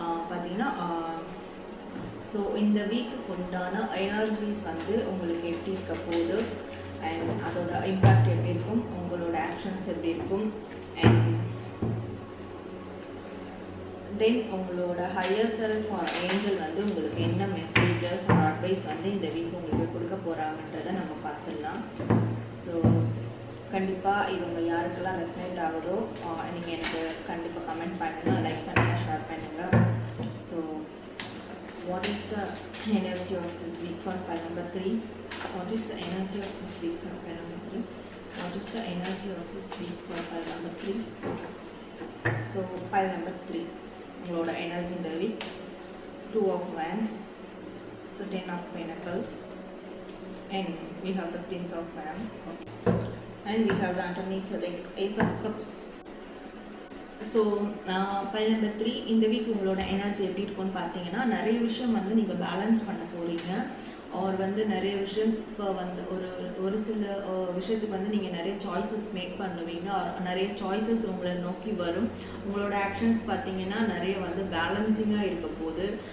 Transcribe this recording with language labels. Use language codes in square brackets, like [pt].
[ta] பார்த்தீங்கன்னா ஸோ இந்த வீக்குக்கு உண்டான எனர்ஜிஸ் வந்து உங்களுக்கு எப்படி இருக்க போகுது, அண்ட் அதோட இம்பேக்ட் எப்படி இருக்கும், உங்களோட ஆக்ஷன்ஸ் எப்படி இருக்கும், அண்ட் தென் உங்களோட ஹையர் செல்ஃப் ஆர் ஏஞ்சல் வந்து உங்களுக்கு என்ன மெசேஜஸ் ஆர் அட்வைஸ் வந்து இந்த வீக் உங்களுக்கு கொடுக்க போகிறாங்கன்றதை நம்ம பார்த்துடலாம். ஸோ கண்டிப்பாக இது உங்கள் யாருக்கெல்லாம் ரெசனேட் ஆகுதோ நீங்கள் எனக்கு கண்டிப்பாக கமெண்ட் பண்ணுங்கள், லைக் பண்ணுங்கள், ஷேர் பண்ணுங்கள். [en] So what is the energy of this week for pile number 3? What is the energy of this week for pile number 3? What is the energy of this week for pile number 3? So pile number 3 [ta] உங்களோட energy இந்த week [en] 2 of wands, so 10 of pentacles, and we have the prince of wands, and we have the underneath like ace of cups. [ta] So file number 3 இந்த week உங்களோட energy எப்படி இருக்கும்னு பார்த்தீங்கன்னா, நிறைய விஷயம் வந்து நீங்கள் பேலன்ஸ் பண்ண போகிறீங்க. ஆர் வந்து நிறைய விஷயம் இப்போ வந்து ஒரு சில விஷயத்துக்கு வந்து நீங்கள் நிறைய சாய்ஸஸ் மேக் பண்ணுவீங்க. ஆர் நிறைய சாய்ஸஸ் உங்களை நோக்கி வரும். உங்களோட ஆக்ஷன்ஸ் பார்த்தீங்கன்னா நிறைய வந்து பேலன்சிங்காக இருக்க போகுது.